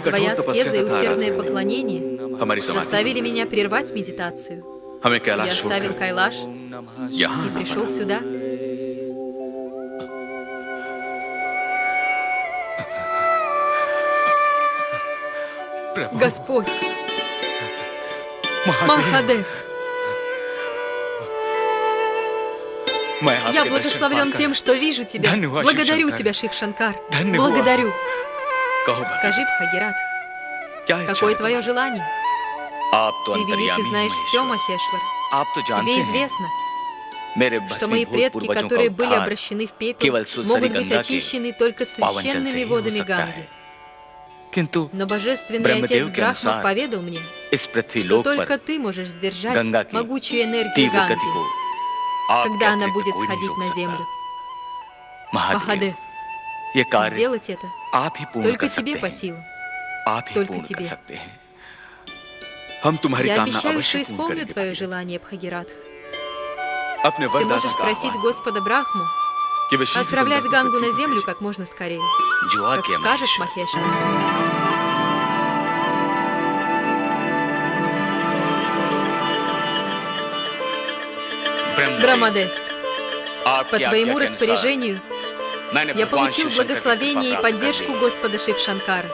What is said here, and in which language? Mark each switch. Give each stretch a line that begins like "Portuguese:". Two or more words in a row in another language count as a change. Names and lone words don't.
Russian: твоя
Hindi: कठोर
Russian: аскеза и
Hindi: तपस्या तथा
Russian: усердное поклонение
Hindi: हमारी समाधि
Russian: заставили меня прервать медитацию.
Hindi: हमें
Russian: Я
Hindi: कैलाश
Russian: оставил
Hindi: छोड़कर
Russian: Кайлаш
Hindi: यहाँ
Russian: и
Hindi: आना
Russian: пришел
Hindi: पड़ा.
Russian: сюда.
Hindi: प्रभु,
Russian: Господь,
Hindi: महादेव,
Russian: Махадев,
Hindi: मैं आपके
Russian: я
Hindi: दर्शन
Russian: благословлен
Hindi: पाकर
Russian: тем, что вижу тебя.
Hindi: धन्यवाद,
Russian: Благодарю Шив-Шанкар. тебя, Шив-Шанкар.
Hindi: धन्यवाद.
Russian: Благодарю.
Hindi: कहो,
Russian: Скажи, Бхагират,
Hindi: क्या इच्छा
Russian: какое
Hindi: है
Russian: твое желание?
Hindi: आप तो
Russian: Ты велик и
Hindi: अंतर्यामी
Russian: знаешь
Hindi: हैं,
Russian: все,
Hindi: ईश्वर।
Russian: Махешвар.
Hindi: आप तो जानते
Russian: Тебе
Hindi: हैं
Russian: известно,
Hindi: मेरे
Russian: что
Hindi: भस्मीभूत
Russian: мои предки,
Hindi: पूर्वजों का
Russian: которые были
Hindi: उद्धार
Russian: обращены в пепел,
Hindi: केवल सुलसरी
Russian: могут быть
Hindi: गंगा के
Russian: очищены только
Hindi: पावन जल से
Russian: священными
Hindi: ही हो
Russian: водами
Hindi: सकता
Russian: Ганги.
Hindi: है। किंतु
Russian: Но божественный
Hindi: ब्रह्मदेव
Russian: отец
Hindi: के
Russian: Брахма
Hindi: अनुसार
Russian: поведал мне,
Hindi: इस पृथ्वी
Russian: что
Hindi: लोक
Russian: только
Hindi: पर
Russian: ты можешь сдержать
Hindi: गंगा की
Russian: могучую энергию
Hindi: तीव्र गति
Russian: Ганги,
Hindi: को आपके
Russian: когда она
Hindi: अतिरिक्त
Russian: будет
Hindi: कोई नहीं
Russian: сходить
Hindi: रोक
Russian: на
Hindi: सकता।
Russian: землю.
Hindi: महादेव,
Russian: Махадев,
Hindi: ये कार्य
Russian: сделать это
Hindi: आप ही पूर्ण
Russian: только
Hindi: कर
Russian: тебе
Hindi: सकते
Russian: по
Hindi: हैं।
Russian: силам.
Hindi: आप ही
Russian: только
Hindi: पूर्ण कर
Russian: тебе.
Hindi: सकते हैं। हम तुम्हारी
Russian: Я
Hindi: कामना
Russian: обещаю, что
Hindi: अवश्य पूर्ण
Russian: исполню
Hindi: करेंगे
Russian: твое
Hindi: भागीरथ।
Russian: желание, Бхагиратх.
Hindi: अपने
Russian: Ты
Hindi: वरदाता
Russian: можешь
Hindi: का
Russian: просить
Hindi: आह्वान
Russian: Господа Брахму
Hindi: कि वे शीघ्र
Russian: отправлять
Hindi: गंगा को
Russian: Гангу
Hindi: पृथ्वी
Russian: на
Hindi: पर
Russian: землю
Hindi: भेजें।
Russian: как можно скорее.
Hindi: जो
Russian: Как
Hindi: आज्ञा
Russian: скажешь,
Hindi: महेश्वर।
Russian: Махешвар. Брамадев, по твоему распоряжению я получил благословение и поддержку Господа Шившанкара.